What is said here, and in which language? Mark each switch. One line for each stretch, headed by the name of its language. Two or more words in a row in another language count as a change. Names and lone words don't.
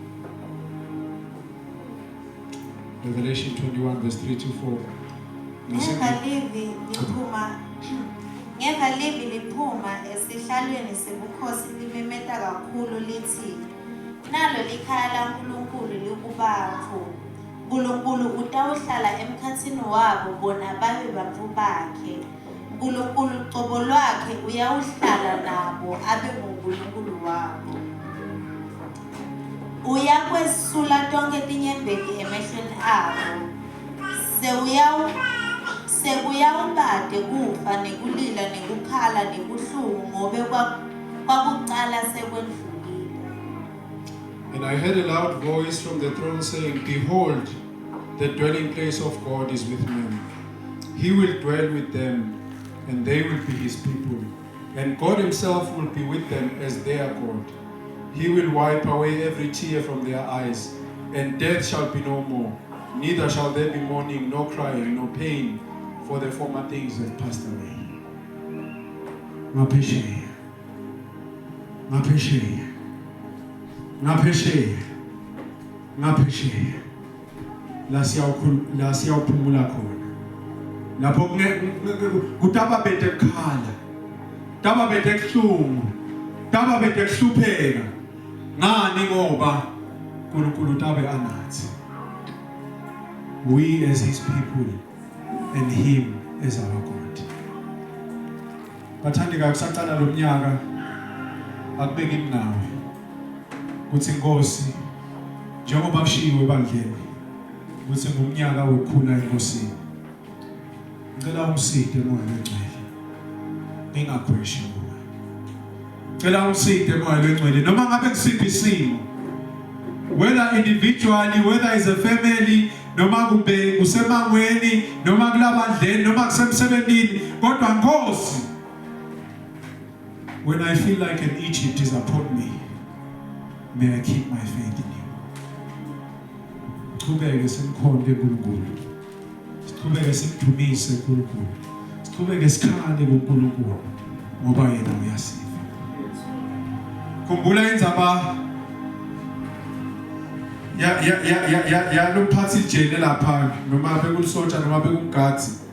English: Revelation 21 verse 3 to 4.
Swati: Ngeva livi liphuma esihlalweni sebukhosi limemeta kakhulu lithi nalo likhaya laNkulunkulu likubantu. uNkulunkulu utawuhlala emkhathini wabo bona babe bantfu bakhe. uNkulunkulu uqobo lwakhe uyawuhlala nabo abe nguNkulunkulu wabo. Uyakwesula tonke tinyembeti emehlweni abo. Sekuyawubade kufa nekulila nekukhala nebuhlungu ngobe kwakuqala sekwendlulile.
English: And I heard a loud voice from the throne saying, behold, the dwelling place of God is with men. He will dwell with them, and they will be his people. And God himself will be with them as their God. He will wipe away every tear from their eyes, and death shall be no more. Neither shall there be mourning, nor crying, nor pain, for the former things have passed away.
Swati: ngaphesheya ngaphesheya ngaphesheya ngaphesheya la siyawuphumula khona lapho kutaba bethe khala taba bethe kuhlungu taba bethe kuhlupheka ngani ngoba uNkulunkulu tabe anathi
English: we as his people and him as our God.
Swati: Bathandika kusaqala lo mnyaka akubeka imnawe kuthi Nkosi njengoba kushiwe ebandleni kuthi ngumnyaka wokukhula enkosini.
Zulu: Ngicela umside moya lengcwele ningakhweshi moya. Ngicela umside moya lengcwele noma ngabe kusiphi isimo,
English: whether individually, whether as a family,
Zulu: noma kube kusemangweni noma kulabandleni noma kusemsebenzini, kodwa Nkosi,
English: when I feel like an Egypt is upon me, may I keep my faith in you.
Zulu: Siqhubeke simkhonde uNkulunkulu, siqhubeke simdumise uNkulunkulu, siqhubeke sikhale kuNkulunkulu ngoba yena uyasiza.
Swati: Khumbula indzaba ya lo mphathi ijele lapha noma bekulisotsha noma bekugadi